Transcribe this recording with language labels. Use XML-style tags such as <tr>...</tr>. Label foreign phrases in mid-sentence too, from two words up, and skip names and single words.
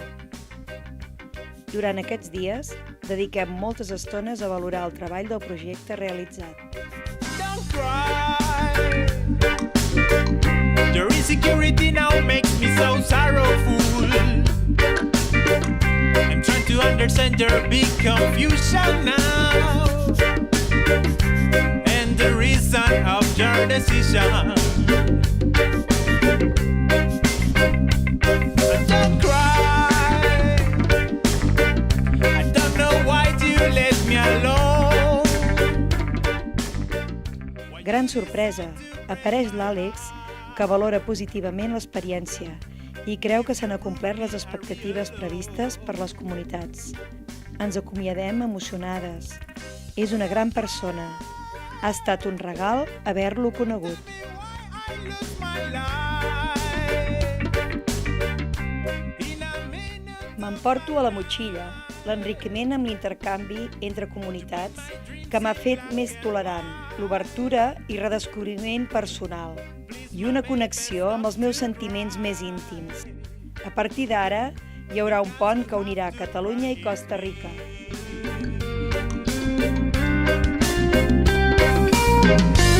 <ca>Durant aquests dies, dediquem moltes estones a valorar el treball del projecte realitzat.</ca> <en>Don't cry. Your insecurity now makes me so sorrowful. I'm trying to understand your big confusion now and the reason of your decision. Don't cry. I don't know why you let me alone.</en> <ca>Gran sorpresa, apareix l'Àlex, que valora positivament l'experiència i creu que s'han acomplert les expectatives previstes per les comunitats. Ens acomiadem emocionades. És una gran persona. Ha estat un regal haver-lo conegut.</ca> <en>I lose my life in a minute.</en> <ca>M'emporto a la motxilla l'enriquiment amb l'intercanvi entre comunitats que m'ha fet més tolerant, l'obertura i redescobriment personal i una connexió amb els meus sentiments més íntims. A partir d'ara, hi haurà un pont que unirà Catalunya i Costa Rica.</ca>